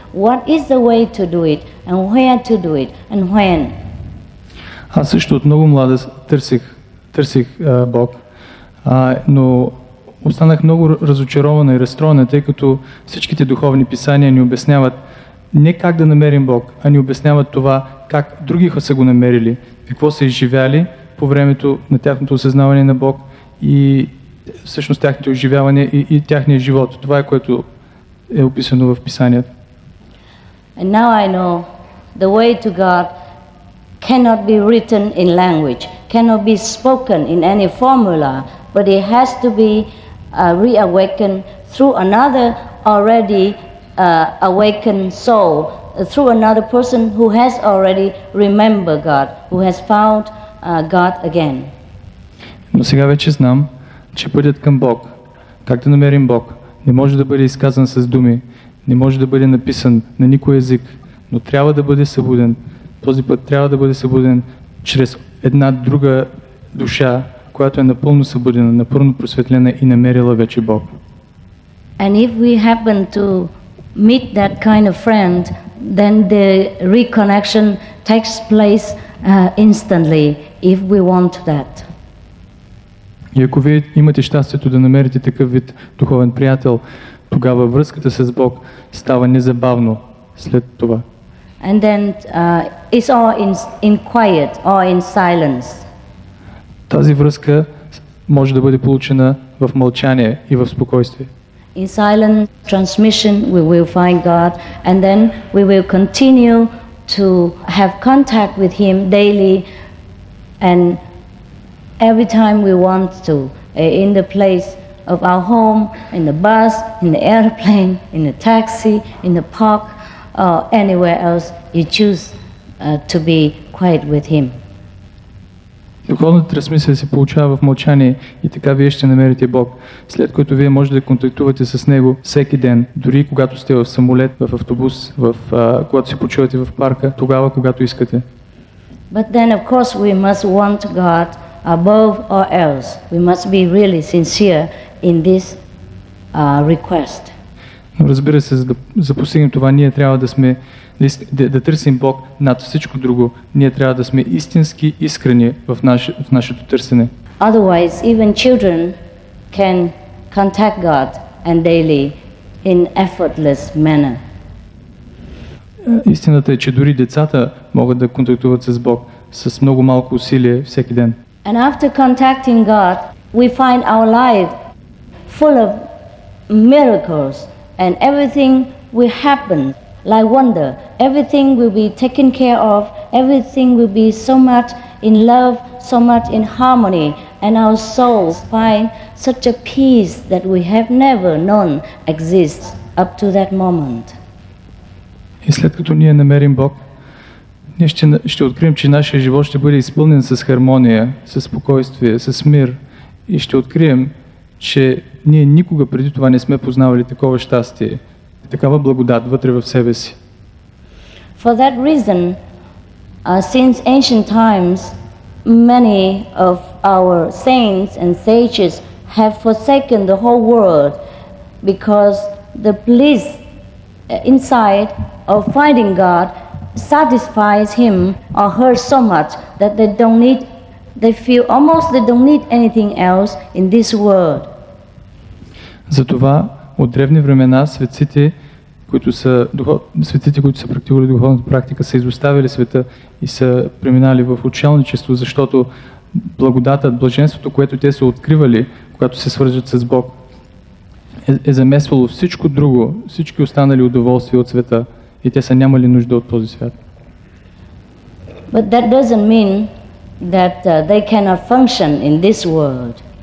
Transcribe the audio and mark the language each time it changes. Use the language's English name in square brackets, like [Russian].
[English] What is the way to do it and where to do it and when? [Bulgarian] Аз също от много млада търсих Бог, но останах много разочарована и разстроена, тъй като всичките духовни писания ни обясняват не как да намерим Бог, а ни обясняват това как други са го намерили. какво са изживяли по времето на тяхното осъзнаване на Бог и всъщност тяхното изживяване и тяхния живот. Това е което е описано в Писанието. [English] And now I know the way to God cannot be written in language, cannot be spoken in any formula, but it has to be reawakened through another already awakened soul, through another person who has already remembered God, who has found God again. [Bulgarian] Но сега вече знам, че пътят към Бог, как да намерим Бог, не може да бъде изказан с думи, не може да бъде написан на никой език, но трябва да бъде събуден. Този път трябва да бъде събуден чрез една друга душа, която е напълно събудена, напълно просветлена и намерила вече Бог. [English] And if we happen to meet that kind of friend, then the reconnection takes place instantly, if we want that. [Bulgarian] И ако вие имате щастието да намерите такъв вид духовен приятел, тогава връзката с Бог става незабавно след това. [English] And then it's all in quiet or in silence. [Bulgarian] Тази връзка може да бъде получена в мълчание и в спокойствие. [English] In silent transmission we will find God, and then we will continue to have contact with Him daily, and every time we want to, in the place of our home, in the bus, in the airplane, in the taxi, in the park, or anywhere else, you choose to be quiet with Him. [Bulgarian] Духовната трансмисия се получава в мълчание и така вие ще намерите Бог, след което вие можете да контактувате с Него всеки ден, дори когато сте в самолет, в автобус, когато се почувате в парка, тогава, когато искате. [English] But then of course we must want God above all else. We must be really sincere in this request. [Bulgarian] Но разбира се, за да постигнем това, ние трябва да сме да търсим Бог над всичко друго. Ние трябва да сме истински искрени в нашето търсене. [English] Otherwise, even children can contact God and daily in effortless manner. [Bulgarian] Истината е, че дори децата могат да контактуват с Бог с много малко усилие всеки ден. [English] And after contacting God, we find our life full of miracles, and everything will happen like wonder. Everything will be taken care of. Everything will be so much in love, so much in harmony, and our souls find such a peace that we have never known exists up to that moment. [Bulgarian] И след като ние намерим Бог, ние ще открием, че нашия живот ще бъде изпълнен с хармония, с спокойствие, с мир, и ще открием, че ние никога преди това не сме познавали такова щастие, такава благодат вътре в себе си. [English] For that reason, since ancient times, many of our saints and sages have forsaken the whole world because the bliss inside of finding God satisfies him or her so much that they feel almost they don't need anything else in this world. [Bulgarian] Затова от древни времена светците, които са практикували духовната практика, са изоставили света и са преминали в учелничество, защото благодатът, блаженството, което те са откривали, когато се свържат с Бог, е замесвало всичко друго, всички останали удоволствия от света, и те са нямали нужда от този свят. [English] But that doesn't mean that they cannot function in this world.